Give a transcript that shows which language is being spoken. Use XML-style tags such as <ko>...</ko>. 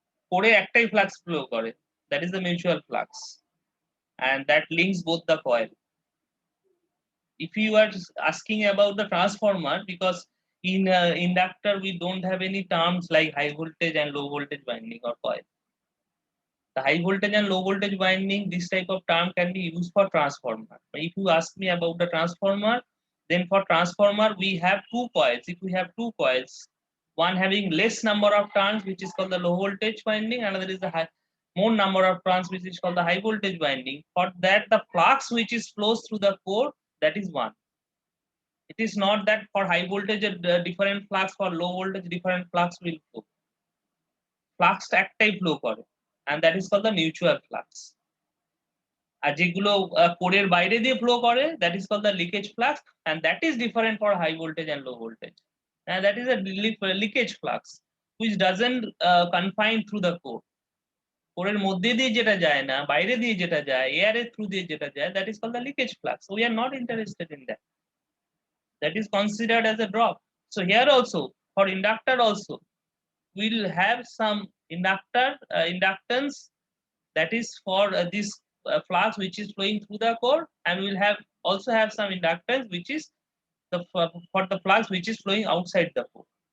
<bn>কোরে একটাই flux flow করে,</bn> <en>That is the mutual flux, and that links both the coil. If you are asking about the transformer, because in inductor we don't have any terms like high voltage and low voltage winding or coil. The high voltage and low voltage winding, this type of term can be used for transformer. If you ask me about the transformer, then for transformer we have two coils. If we have two coils, one having less number of turns, which is called the low voltage winding, another is the more number of turns, which is called the high voltage winding. For that, the flux which is flows through the core, that is one. It is not that for high voltage different flux, for low voltage different flux will flow.</en> <bn>Flux একটাই flow করে,</bn> <en>and that is called the mutual flux.</en> <bn>আর যেগুলো কোরের বাইরে দিয়ে flow করে,</bn> <en>that is called the leakage flux, and that is different for high voltage and low voltage. And that is a leakage flux which doesn't confine through the core.</en> <bn>কোরের মধ্যে দিয়ে যেটা যায় না, বাইরে দিয়ে যেটা যায়, এয়ারের থ্রু দিয়ে যেটা যায়,</bn> <en>that is called the leakage flux. So we are not interested in that. That is considered as a drop. So here also, for inductor also, we'll have some inductance that is for this flux which is flowing through the core, and we'll also have some inductance which is for the flux which is flowing outside the core.</en>